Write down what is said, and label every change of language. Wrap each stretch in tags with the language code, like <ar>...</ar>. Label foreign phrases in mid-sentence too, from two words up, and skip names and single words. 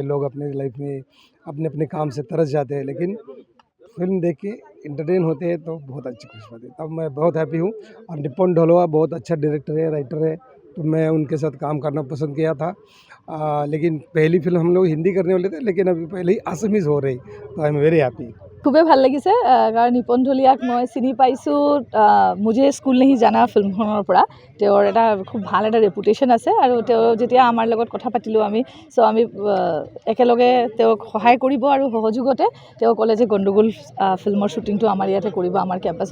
<hi>लोग अपने लाइफ में अपने-अपने काम से तरस जाते हैं, लेकिन फ़िल्म देख के एंटरटेन होते हैं तो बहुत अच्छी खुशी होती है। तब मैं बहुत हैप्पी हूँ। और निपुण ढोलवा बहुत अच्छा डायरेक्टर है, राइटर है, तो मैं उनके साथ काम करना पसंद किया था। लेकिन पहली फ़िल्म हम लोग हिंदी करने वाले थे, लेकिन अभी पहले ही असमीज़ हो रही, तो</hi> <en>I am very happy.</en> <as>খুবেই ভাল লাগিছে কাৰণ নিপন ঢুলীয়াক মই চিনি পাইছোঁ মুझे স্কুল নেহি জানা ফিল্মখনৰ পৰা। তেওঁৰ এটা খুব ভাল এটা ৰেপুটেশ্যন আছে আৰু তেওঁ যেতিয়া আমাৰ লগত কথা পাতিলোঁ আমি একেলগে তেওঁক সহায় কৰিব আৰু সহযোগতে তেওঁ ক'লে যে গণ্ডগোল ফিল্মৰ শ্বুটিংটো আমাৰ ইয়াতে কৰিব, আমাৰ কেম্পাছত।</as>